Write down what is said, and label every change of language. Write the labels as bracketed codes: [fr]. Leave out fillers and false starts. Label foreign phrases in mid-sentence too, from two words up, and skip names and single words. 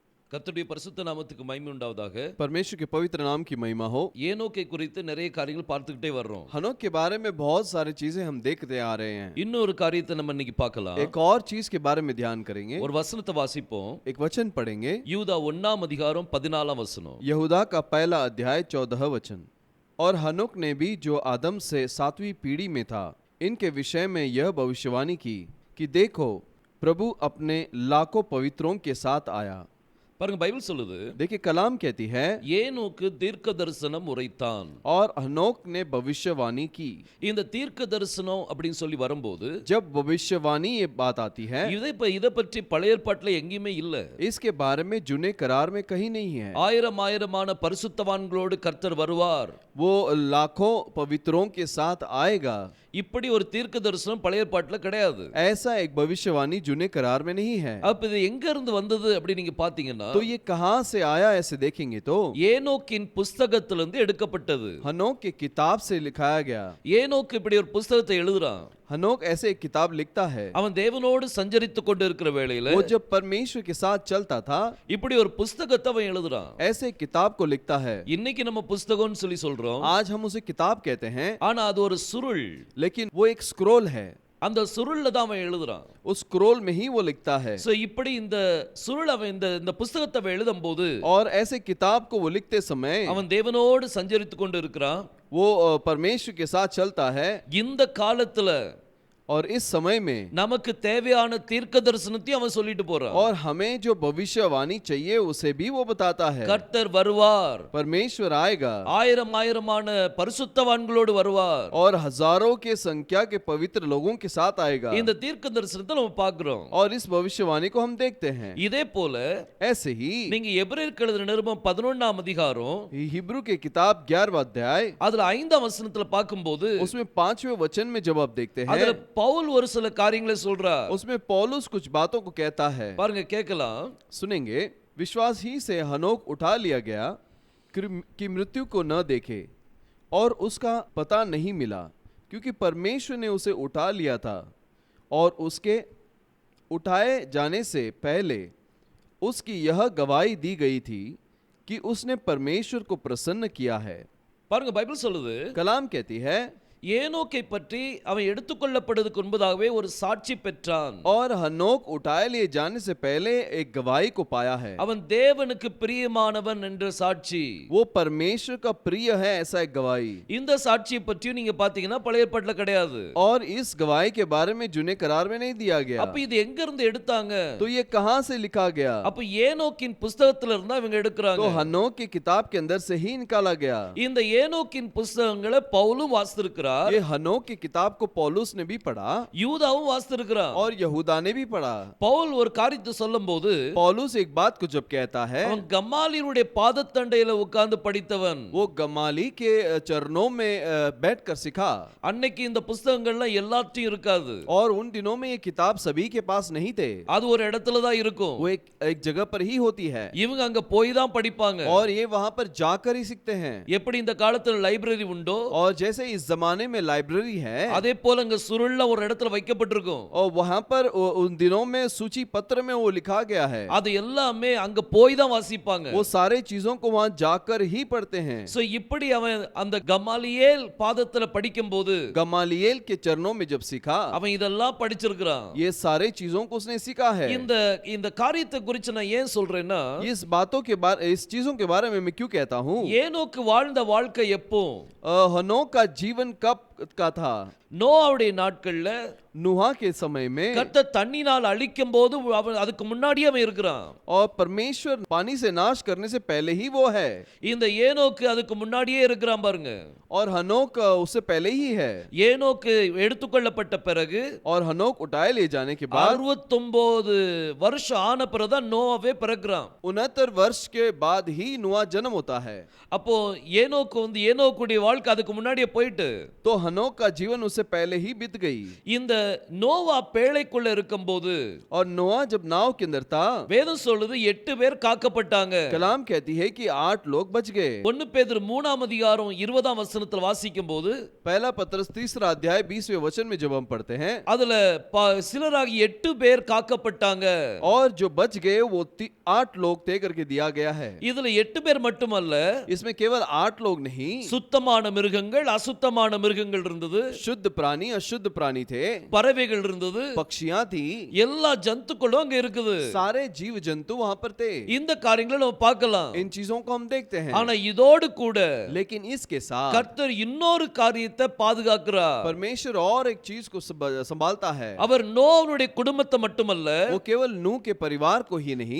[ta] கர்த்தருடைய பரிசுத்த நாமத்துக்கு மகிமை உண்டாவதாக. [hi] परमेश्वर के पवित्र नाम की महिमा हो। [ta] ஏனோக்கை குறித்து நிறைய காரியங்கள் பார்த்துக்கிட்டே வர்றோம். [hi] हनोक के बारे में बहुत सारी चीजें हम देखते आ रहे हैं। [ta] இன்னொரு காரியத்தை நம்ம இன்னைக்கு பார்க்கலாம். [hi] एक और चीज के बारे में ध्यान करेंगे। [ta] ஒரு வசனத்தை வாசிப்போம். [hi] एक वचन पढ़ेंगे। [ta] யூதா 1ஆம் அதிகாரம் 14ஆம் வசனம். [hi] यहूदा का पहला अध्याय 14 वचन। और हनोक ने भी जो आदम से 7वीं पीढ़ी में था, इनके विषय में यह भविष्यवाणी की कि देखो प्रभु अपने लाखों पवित्रों के साथ आया। [ta] பாருங்க, பைபிள் சொல்லுது, [hi] देखिए कलाम कहती है, [ta] ஏனோக்கு தீர்க்க தரிசனம் உரைத்தான். [hi] और हनोक ने भविष्यवाणी की। [ta] இந்த தீர்க்க தரிசனம் அப்படின்னு சொல்லி வரும்போது, [hi] जब भविष्यवाणी ये बात आती है, [ta] இதை பற்றி பழைய ஏற்பாட்டுல எங்கேயுமே இல்ல. [hi] इसके बारे में जुने करार में कहीं नहीं है। [ta] ஆயிரமான பரிசுத்தவான்களோடு கர்த்தர் வருவார், [hi] वो लाखों पवित्रों के साथ आएगा। [ta] இப்படி ஒரு தீர்க்க தரிசனம் பழைய ஏற்பாட்டுல கிடையாது. [hi] ऐसा एक भविष्यवाणी जुने करार में नहीं है। [ta] அப்ப இது எங்க இருந்து வந்தது அப்படி நீங்க பாத்தீங்கன்னா, [hi] तो ये कहां से आया ऐसे देखेंगे तो [ta] ஏனோக்கின் புஸ்தகத்திலிருந்து எடுக்கப்பட்டது. [hi] हनोक की किताब से लिखाया गया। [ta] ஏனோக்கு இப்படி ஒரு புஸ்தகத்தை எழுதுறான். [hi] हनोक ऐसे एक किताब लिखता है। [ta] அவன் தேவனோடு சஞ்சரித்துக் கொண்டு இருக்கிற வேளையில [hi] वो जब परमेश्वर के साथ चलता था, [ta] இப்படி ஒரு புஸ்தகத்தை அவன் எழுதுறான். [hi] ऐसे एक किताब को लिखता है। [ta] இன்னைக்கு நம்ம புஸ்தகம்னு சொல்லி சொல்றோம், [hi] आज हम उसे किताब कहते हैं, [ta] ஆனா அது ஒரு சுருள். [hi] लेकिन वो एक स्क्रोल है। [ta] அந்த சுருள்ல தான் அவன் எழுதுறான். [hi] उस स्क्रोल में ही वो लिखता है। [ta] சோ இப்படி இந்த சுருள் அவன் இந்த புஸ்தகத்தை அவன் எழுதும்போது, [hi] और ऐसे किताब को वो लिखते समय [ta] அவன் தேவனோடு சஞ்சரித்துக் கொண்டு இருக்கிறான். [hi] वो परमेश्वर के साथ चलता है। [ta] இந்த காலத்துல [hi] और इस समय में [ta] நமக்கு தேவையான தீர்க்க தரிசனத்தையும் அவன் சொல்லிட்டு போறான். [hi] और हमें जो भविष्यवाणी चाहिए उसे भी वो बताता है। [ta] கர்த்தர் வருவார், [hi] परमेश्वर आएगा [ta] ஆயிரமான பரிசுத்தவான்களோடு வருவார், [hi] और हजारों के संख्या के पवित्र लोगों के साथ आएगा। [ta] இந்த தீர்க்க தரிசனத்தை நம்ம பார்க்கிறோம். [hi] और इस भविष्यवाणी को हम देखते हैं। [ta] இதே போல [hi] ऐसे ही [ta] நீங்க எபிரேயருக்கு எழுதின நிருபம் 11ஆம் அதிகாரம் [hi] हिब्रू की किताब 11वां अध्याय [ta] அதுல 5ஆம் வசனத்துல பார்க்கும்போது, [hi] उसमें 5वें वचन में जब आप देखते हैं, [ta] அதுல பவுல் ஒரு சில காரியங்களை சொல்றார். [hi] उसमें पौलुस कुछ बातों को कहता है। [ta] பாருங்க, கேட்கலாம். [hi] सुनेंगे। विश्वास ही से हनोक उठा लिया गया कि मृत्यु को न देखे और उसका पता नहीं मिला, क्योंकि परमेश्वर ने उसे उठा लिया था। और उसके उठाए जाने से पहले उसकी यह गवाही दी गई थी कि उसने परमेश्वर को प्रसन्न किया है। [ta] பாருங்க, பைபிள் சொல்லுது, [hi] कलाम कहती है, [ta] ஏனோக்கை பற்றி அவன் எடுத்துக்கொள்ளப்படுவதற்கு முன்பதாகவே ஒரு சாட்சி பெற்றான். [hi] और हनोक उठाए लिए जाने से पहले एक गवाही को पाया है। [ta] அவன் தேவனுக்கு பிரியமானவன் என்ற சாட்சி. [hi] वो परमेश्वर का प्रिय है, ऐसा एक गवाही। [ta] இந்த சாட்சியை பற்றியும் நீங்க பாத்தீங்கன்னா பழைய ஏற்பாட்டுல கிடையாது. [hi] और इस गवाही के बारे में जुने करार में नहीं दिया गया। [ta] அப்ப இது எங்க இருந்து எடுத்தாங்க? [hi] तो ये कहां से लिखा गया? [ta] அப்ப ஏனோக்கின் புஸ்தகத்துல இருந்தா இவங்க எடுக்கறாங்க. [hi] तो हनोक की किताब के अंदर से ही निकाला गया। [ta] இந்த ஏனோக்கின் புஸ்தகங்களை பவுலும் வாசித்திருக்கிறார், [hi] ये हनोक की किताब को पौलुस ने भी पढ़ा [ta] யூதாவும் வாசித்திருக்கிறான். [hi] और यहूदा ने भी पढ़ा। [ta] பவுல் ஒரு காரியத்தை சொல்லும்போது, [hi] पौलुस एक बात को जब कहता है, [ta] அவன் கமாலியனுடைய பாதத்தண்டையில உட்கார்ந்து படித்தவன். [hi] वो गमाली के चरणों में बैठकर सीखा। [ta] அன்னைக்கு இந்த புஸ்தகங்கள்லாம் எல்லாத்தையும் இருக்காது. [hi] और उन दिनों में ये किताब सभी के पास नहीं थे। [ta] அது ஒரு இடத்துல தான் இருக்கும். [hi] वो एक जगह पर ही होती है। [ta] இவங்க அங்க போய் தான் படிப்பாங்க. [hi] और ये वहां पर जाकर ही सीखते हैं। [ta] எப்படி இந்த காலத்துல லைப்ரரி உண்டோ, [hi] और जैसे इस जमाने में लाइब्रेरी है, [ta] அதே போல அங்க சுருள்ல ஒரு இடத்துல வைக்கப்பட்டிருக்கும். [hi] और वहां पर उन दिनों में सूची पत्र में वो लिखा गया है। [ta] அது எல்லாமே அங்க போய் தான் வாசிப்பாங்க. [hi] वो सारे चीजों को वहां जाकर ही पढ़ते हैं। [ta] சோ இப்படி அவன் அந்த கமாலியேல் பாதத்துல படிக்கும்போது, [hi] गमालिएल के चरणों में जब सीखा, [ta] அவன் இதெல்லாம் படிச்சிருக்கிறான். [hi] ये सारे चीजों को उसने सीखा है। [ta] இந்த காரியத்தை குறித்து நான் ஏன் சொல்றேன்னா, [hi] इस चीजों के बारे में मैं क्यों कहता हूँ? [ta] ஏனோக்கு வாழ்ந்த வாழ்க்கை எப்போ? [hi] हनोक का जीवन कब का था? [ta] நோவாவுடைய நாட்கள்ல [hi] नूहा के समय में। [ta] கர்த்தர் தண்ணினால் அழிக்கும் போது அவன் அதுக்கு முன்னாடியே அவன் இருக்கிறான். [hi] और परमेश्वर पानी से नाश करने से पहले ही वो है। [ta] இந்த ஏனோக்கு அதுக்கு முன்னாடியே இருக்கிறான் பாருங்க. [hi] और हनोक उससे पहले ही है। [ta] ஏனோக்கு எடுத்துக்கொள்ளப்பட்ட பிறகு, [hi] और हनोक उठाए ले जाने के बाद [ta] 69 வருஷம் ஆன பிறகுதான் நோவாவே பிறக்கிறான். [hi] 69 वर्ष के बाद ही नूहा जन्म होता है। [ta] அப்போ ஏனோக்குடைய வாழ்க்கை அதுக்கு முன்னாடியே போயிட்டு, [hi] तो हनोक का जीवन उससे पहले ही बीत गई। [ta] இந்த நோவா பேழைக்குள்ள இருக்கும்போது [hi] और नोआ जब नाव के अंदर था, [ta] வேதம் சொல்லுது 8 பேர் காக்கப்பட்டாங்க. [hi] कलाम कहती है कि 8 लोग बच गए। [ta] 1 பேதுரு 3ஆம் அதிகாரம் 20ஆம் வசனத்தில் வாசிக்கும்போது [hi] पहला पत्रस 3 अध्याय 20वें वचन में जब हम पढ़ते हैं, [ta] அதுல சிலராகி 8 பேர் காக்கப்பட்டாங்க. [hi] और जो बच गए वो 8 लोग थे करके दिया गया है। [ta] இதுல 8 பேர் மட்டுமல்ல, [hi] इसमें केवल 8 लोग नहीं, [ta] சுத்தமான மிருகங்கள் அசுத்தமான மிருகங்கள் இருந்தது, [hi] शुद्ध प्राणी अशुद्ध प्राणी थे, [ta] பறவைகள் இருந்தது, [hi] पक्षियां थी, [ta] எல்லா ஜந்துக்களும் அங்க இருக்குது. [hi] सारे जीव जंतु वहां पर थे। [ta] இந்த காரியங்களை நம்ம பார்க்கலாம். [hi] इन चीजों को हम देखते हैं, [ta] ஆனா இதோடு கூட [hi] लेकिन इसके साथ [ta] கர்த்தர் இன்னொரு காரியத்தை பாதுகாக்கிறார். [hi] परमेश्वर और एक चीज को संभालता है। [ta] அவர் நோவாவுடைய குடும்பத்தை மட்டுமல்ல, [hi] वो केवल नूह के परिवार को ही नहीं,